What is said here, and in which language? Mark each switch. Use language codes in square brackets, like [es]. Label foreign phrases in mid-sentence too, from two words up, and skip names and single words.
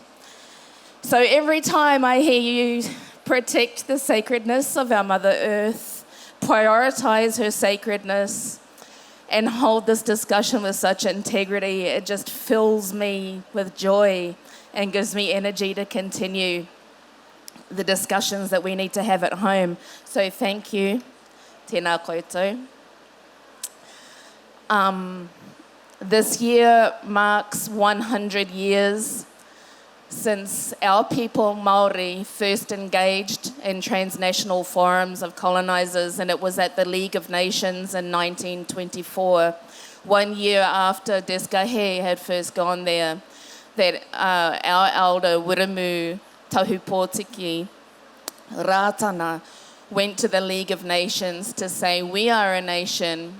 [en] So every time I hear you protect the sacredness of our Mother Earth, prioritize her sacredness, and hold this discussion with such integrity, it just fills me with joy and gives me energy to continue the discussions that we need to have at home. So thank you. [mi] Tēnā koutou. [en] This year marks 100 years since our people, Māori, first engaged in transnational forums of colonizers, and it was at the League of Nations in 1924, 1 year after Desgahe had first gone there, that our elder, Wiremu Tahupōtiki Rātana, went to the League of Nations to say, we are a nation.